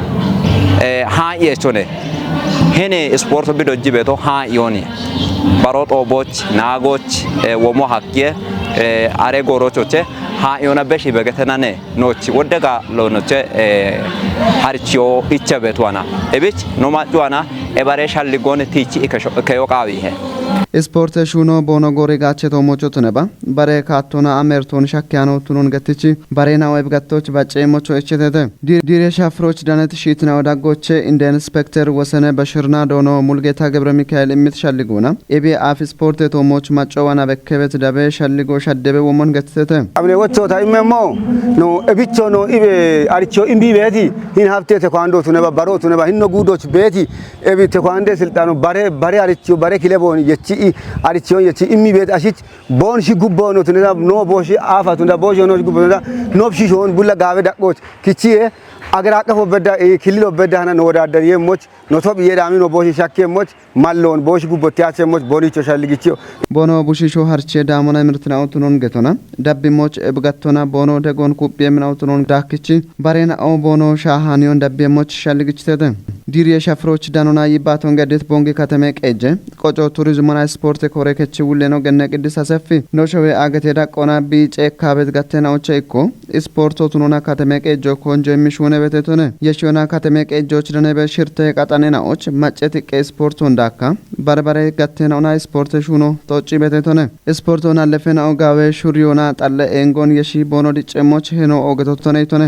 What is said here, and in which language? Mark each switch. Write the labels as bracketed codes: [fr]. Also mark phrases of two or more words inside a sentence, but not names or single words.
[kbr] ሃየቾነ [am] ይሄን ስፖርት [kbr] ቢዶጅ ቤቶ ሃዮኒ ባሮጦቦች ናጎች ወሞ ሀቂየ አሬ ጎሮቾቼ ሃዮና በሺ በገተናነ ኖች ወደጋ ሎኖቼ ሀርቺዮ ኢቸበቷና እቢች ኖማጫዋና ኤባሬ ሻልጎን ቲቺ ከዮቃዊ ይሄ ስፖርት ሹኖ ቦኖ ጎሪ ጋቼ ቶሞቾ ተነባ ባሬ ካቶና አሜርቶን ሻኪያኖ ቱኑን ገትቺ ባሬና ወይብ ገቶች ባጨሞቾ እቸተተ ዲሬ ሻፍሮች ዳነት ሺትና ወዳጎቼ እንደ ኢንስፔክተር ወሰነ በሽርና ዶኖ ሙልጌታ ገብረ ሚካኤል እምትሻልጎና ኤቢ አፍ ስፖርት ቶሞች ማጨዋና በከበት ዳበ ሻልጎ ሻደበ ወሞን ገትተተ አብኔ ወቾ ታይመሞ ኖ እቢቾ ኖ ኢቤ አሪቾ ኢምቢ ቤቲ ሂን ሀብቴ ተኳንዶ ቱነባ ባሮ ቱነባ ሂኖ ጉዶች ቤቲ ኤቢ ተኳንዴ ስልጣኑ ባሬ አሪቾ ባሬ ክለቦን የቺ አሪቾን የቺ ኢሚ ቤት አሽች ቦን ሺ ጉቦ ነው ተነዳ ኖ ቦሺ አፋቱ እንዳ ቦሺ ነው ጉቦ እንዳ ኖብሺ ሾን ቡላ ጋበ ዳቆች ኪቺ [am] አገር አቀፎ [kbr] በዳ ክልሎ በዳና ነው ወዳደር የሞች ኖቶብ የዳሚ ነው ቦሺ ሻኬሞች ማሎን ቦሺ ጉቦ ቲያቸሞች ቦኒቾ ሻልጊቺዮ ቦኖ ቡሺሾ ሀርቼ ዳሞና ምርትናው ቱኖን ገቶና ዳቢሞች እብጋቶና ቦኖ ደጎን ኩብ የምናው ቱኖን ዳክቺ ባሬና ኦ ቦኖ ሻሃኒዮን ዳቢሞች ሻልጊቺተተ ዲሪ ሻፍሮች ዳኖና ይባቶን ገደት ቦንጌ ከተማ ቀጀ ቆጮ ቱሪዝምና ስፖርት ኮሬከች ውለ ነው ገነ ቅድስ አሰፊ ኖሾዌ አገቴ ዳቆና ቢጨ ካበት ጋተናዎች እኮ ስፖርቱ ቱኖና ከተማ ቀጆ ኮንጆ የሚሽወነ በተቶነ የሽወና ከተማ ቀጆች ደነ በሽርተ ቃጣኔናዎች ማጨት ቀ ስፖርቱ እንዳካ ባርባሬ ጋተናውና ስፖርት ሹኖ ቶጪ በተቶነ ስፖርቱና ለፈናው ጋዌ ሹሪዮና ጣለ ኤንጎን የሺ ቦኖ ዲጨሞች ሄኖ ኦገቶቶነ ይቶነ